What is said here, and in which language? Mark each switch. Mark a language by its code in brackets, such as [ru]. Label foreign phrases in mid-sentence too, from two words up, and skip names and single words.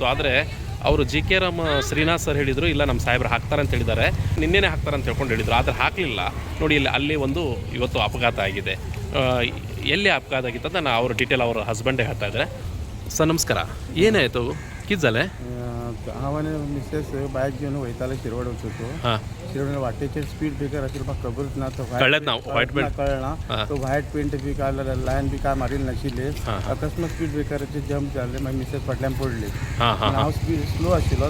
[kn] ಆದರೆ ಅವರು ಜಿ ಕೆ ರಾಮ್ ಶ್ರೀನಾಥ್ ಸರ್ ಹೇಳಿದರು ಇಲ್ಲ ನಮ್ಮ ಸಾಹೇಬ್ರು ಹಾಕ್ತಾರೆ ಅಂತ ಹೇಳಿದ್ದಾರೆ, ನಿನ್ನೆನೇ ಹಾಕ್ತಾರೆ ಅಂತ ಹೇಳ್ಕೊಂಡು ಹೇಳಿದರು. ಆದರೆ ಹಾಕಲಿಲ್ಲ. ನೋಡಿ ಇಲ್ಲಿ ಅಲ್ಲಿ ಒಂದು ಇವತ್ತು ಅಪಘಾತ ಆಗಿದೆ. ಎಲ್ಲಿ ಅಪಘಾತ ಆಗಿತ್ತು ಅಂತ ಅವ್ರ ಡೀಟೇಲ್ ಅವ್ರ ಹಸ್ಬೆಂಡೇ ಹೇಳ್ತಾ ಇದ್ದಾರೆ. ಸರ್ नमस्कार. ಏನಾಯಿತು? [mr] किती झालं? [kok] हांव आनी मिसेस बायक घेवन वयताले शिरवाड वचूंक. शिरवाड वाटेचेर [en] speed breaker [kok] आशिल्लो म्हाका खबरूच ना. तो कळ्ळेंच ना [en] white paint [kok] कळना. तो [en] white paint [kok] बी काय लायन बी काय मारिल्ली नाशिल्ली. अकस्मात स्पीड ब्रेकराचेर जंप जाले. मागीर मिसेस फाटल्यान पडली. हांव [en] speed slow [kok] आशिल्लो.